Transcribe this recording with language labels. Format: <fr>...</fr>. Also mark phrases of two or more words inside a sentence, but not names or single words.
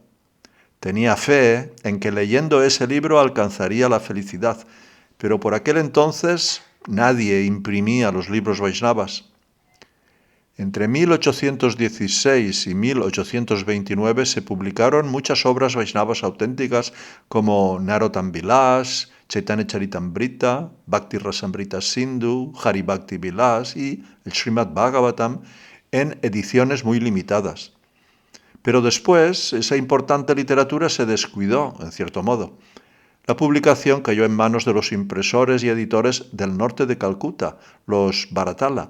<es>Tenía fe en que leyendo ese libro alcanzaría la felicidad, pero por aquel entonces nadie imprimía los libros Vaishnavas. Entre 1816 y 1829 se publicaron muchas obras Vaishnavas auténticas como Narottam Vilas, Chaitanya Charitamrita, Bhakti Rasamrita Sindhu, Hari Bhakti Vilas y el Srimad Bhagavatam en ediciones muy limitadas. Pero después esa importante literatura se descuidó, en cierto modo. La publicación cayó en manos de los impresores y editores del norte de Calcuta, los Bharatala.</es>